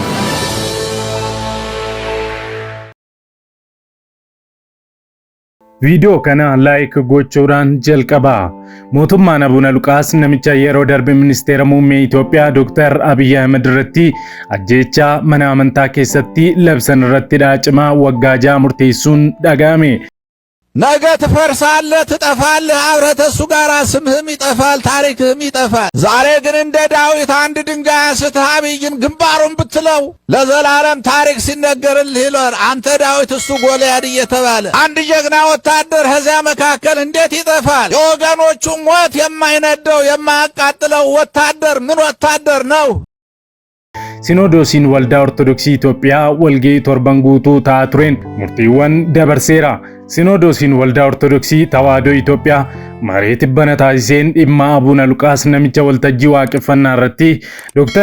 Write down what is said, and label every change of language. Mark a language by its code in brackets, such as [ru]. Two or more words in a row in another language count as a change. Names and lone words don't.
[om] Video kana like gochuudhaan jalqaba. Mootummaan Abuna Luqaas namicha yeroo darbe ministeera muummee Itoophiyaa Dr. Abiy Ahmed irratti ajjeechaa mana amantaa keessatti labsan irratti hidhaa cimaa waggaa 6 murteessuun dhagahame. [am] ነገ ትፈርሳለህ ትጠፋለህ አብረህ እሱ ጋር ስምህም ይጠፋል ታሪክህም ይጠፋል ዛሬ ግን እንደ ዳዊት አንድ ድንጋይ አንስተህ አብይን ግንባሩን ብትለው ለዘላለም ታሪክ ሲነገርልህ ይኖር አንተ ዳዊት እሱ ጎልያድ እየተባለ አንድ ጀግና ወታደር ከዚያ መካከል እንዴት ይጠፋል የወገኖቹ ሞት የማይነደው የማያቃጥለው ወታደር ምን ወታደር ነው [om] Sinodoosiin Waldaa Ortodoksii Itoophiyaa walgahii torban guutuu ta'aa tureen murtiiwwan dabarseera. Sinodoosiin Waldaa Ortodoksii Tawaahidoo Itoophiyaa maree tibbana taasiseen dhimma Abuna Luqaas namicha waltajjii waaqeffannaa irratti Dr.